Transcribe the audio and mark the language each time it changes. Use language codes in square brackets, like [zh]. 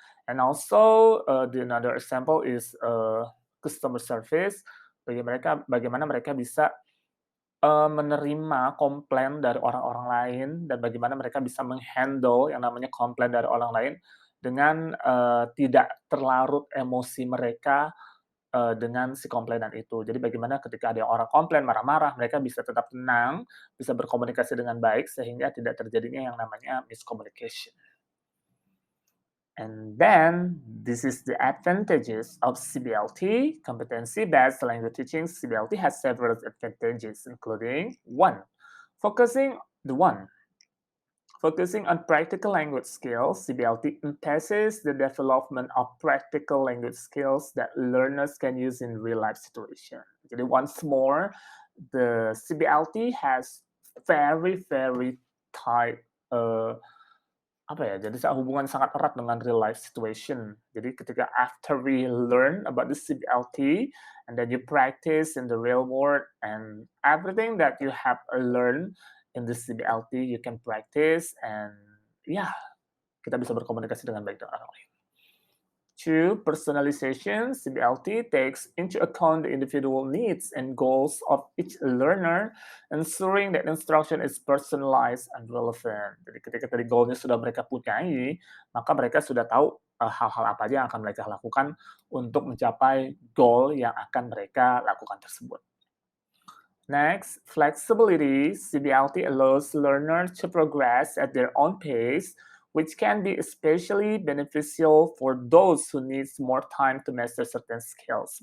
[en] And also the another example is customer service, [id] bagaimana mereka bisa menerima komplain dari orang-orang lain dan bagaimana mereka bisa menghandle yang namanya komplain dari orang lain dengan tidak terlarut emosi mereka dengan si komplainan itu. Jadi bagaimana ketika ada orang komplain marah-marah, mereka bisa tetap tenang, bisa berkomunikasi dengan baik sehingga tidak terjadinya yang namanya miscommunication. [en] And then, this is the advantages of CBLT, competency-based language teaching. CBLT has several advantages, including one, focusing on practical language skills. CBLT emphasizes the development of practical language skills that learners can use in real-life situations. Jadi once more, the CBLT has very, very tight [id] jadi hubungan sangat erat dengan [en] real life situation. [id] Jadi ketika [en] after we learn about the CBLT and then you practice in the real world and everything that you have learned in the CBLT you can practice and [id] kita bisa berkomunikasi dengan baik dengan orang lain. [en] 2. Personalization. CBLT takes into account the individual needs and goals of each learner, ensuring that instruction is personalized and relevant. [id] Jadi ketika tadi goalnya sudah mereka punyai, maka mereka sudah tahu hal-hal apa aja yang akan mereka lakukan untuk mencapai goal yang akan mereka lakukan tersebut. [en] Next, flexibility. CBLT allows learners to progress at their own pace, which can be especially beneficial for those who needs more time to master certain skills.